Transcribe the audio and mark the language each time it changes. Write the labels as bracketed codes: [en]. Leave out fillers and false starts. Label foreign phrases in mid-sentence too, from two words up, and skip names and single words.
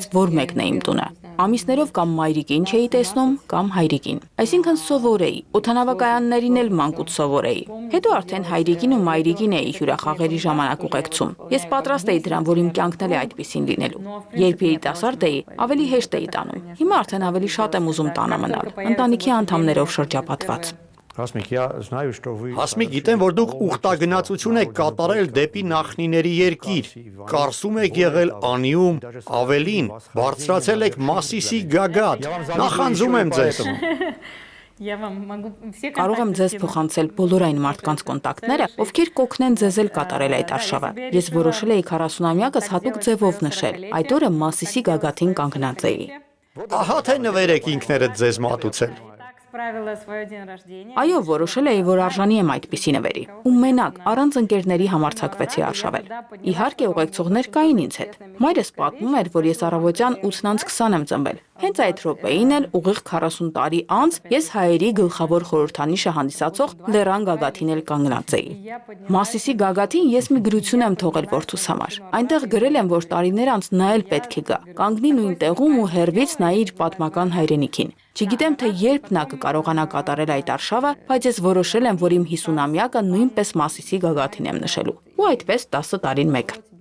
[hy] որ մեկն է իմ տունը։ Ամիսներով կամ մայրիկին չէի տեսնում, կամ հայրիկին։ Այսինքն սովոր էի, օդանավակայաններին էլ մանկուց սովոր էի։ Հետո արդեն հայրիկին ու մայրիկին էի հյուրախաղերի ժամանակ ուղեկցում։ Ես պատրաստ էի դրան, որ իմ կյանքն էլ է այդպեսին լինելու։ Երբ երիտասարդ էի, ավելի հեշտ էի տանում։ Հիմա արդեն ավելի շատ եմ ուզում տանը մնալ, ընտանիքի անդամներով շրջապատված։ Հասմիկ, [ru] я знаю, что вы [hy] Հասմիկ, գիտեմ, որ դուք ուխտագնացություն եք կատարել դեպի նախնիների երկիր, կարսում եք եղել անիում, ավելին, բարձրացել եք Մասիսի գագաթ, նախանձում եմ ձեզ։ [ru] Я вам могу все [hy] Կարող եմ ձեզ փոխանցել բոլոր այն մարդկանց կոնտակտները, ովքեր կօգնեն ձեզ էլ կատարել այդ արշավը։ Ես որոշել էի 40-ամյակս հատուկ ձևով նշել։ Այդ օրը Մասիսի գագաթին կանգնած էի։ Ահա թե նվեր եք ինքներդ ձեզ մատուցել։ [ru] справила свой день рождения. [hy] Այո, որոշել էի, որ արժանի եմ այդպիսի նվերի։ Ու մենակ, առանց ընկերների համարձակվեցի արշավել։ Իհարկե, ուղեկցողներ կային ինձ հետ։ Մայրս պատմում էր, որ ես առավոտյան 8:20 եմ ծնվել։ Հենց այդ րոպեին էլ ուղիղ 40 տարի անց ես հայերի գլխավոր խորհրդանիշը հանդիսացող Լեռան գագաթին էլ կանգնած էի։ Մասիսի գագաթին ես մի գրություն եմ թողել որդուս համար։ Այնտեղ գրել եմ, որ տարիներ անց նա էլ պետք է գա։ Կանգնի նույն տեղում ու հեռվից նայի իր պատմական հայրենիքին։ Չգիտեմ, թե երբ նա կկարողանա կատարել այդ արշավը, բայց ես որոշել եմ, որ իմ 50-ամյակը նույնպես Մասիսի գագաթին եմ նշելու։ Ու այդպես 10 տարին մեկ։